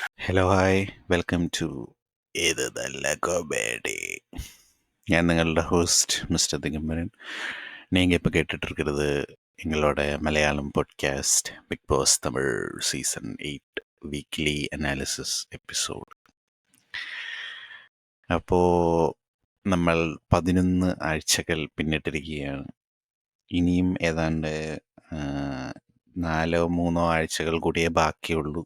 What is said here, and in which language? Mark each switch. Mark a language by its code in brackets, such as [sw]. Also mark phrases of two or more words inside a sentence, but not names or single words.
[en] hello hi welcome to [ml] ഇത് നല്ല കോമഡി. ഞാൻ നിങ്ങളുടെ [en] host mister [ml] ദിഗംബരൻ. [ta] நீங்கள் இப்போ கேட்டுட்ருக்கிறது எங்களோட [en] Malayalam podcast [ta] பிக் பாஸ் தமிழ் சீசன் 8 [ml] വീക്ക്ലി അനാലിസിസ് എപ്പിസോഡ്. അപ്പോൾ നമ്മൾ 11 ആഴ്ചകൾ പിന്നിട്ടിരിക്കുകയാണ്. ഇനിയും ഏതാണ്ട് 4-3 ആഴ്ചകൾ കൂടിയേ ബാക്കിയുള്ളൂ.